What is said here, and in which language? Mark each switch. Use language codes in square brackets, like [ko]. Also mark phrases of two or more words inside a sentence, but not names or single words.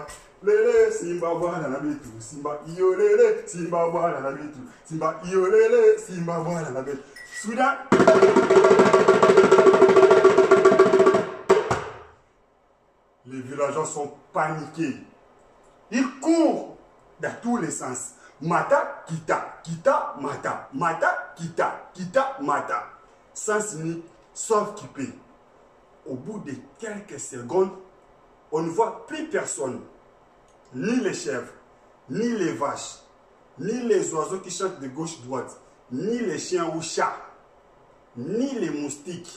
[fr] Lele, simba, voilà la bête, simba. Yolele, simba, voilà la bête, simba. Yolele, simba, voilà la bête. Soudain, les villageois sont paniqués. Ils courent dans tous les sens. [ln] Mata, kita, kita, mata. Mata, kita, kita, mata. [fr] Sens unique, sauf kippé. Au bout de quelques secondes, on ne voit plus personne. Ni les chèvres, ni les vaches, ni les oiseaux qui chantent de gauche-droite, ni les chiens ou chats, ni les moustiques.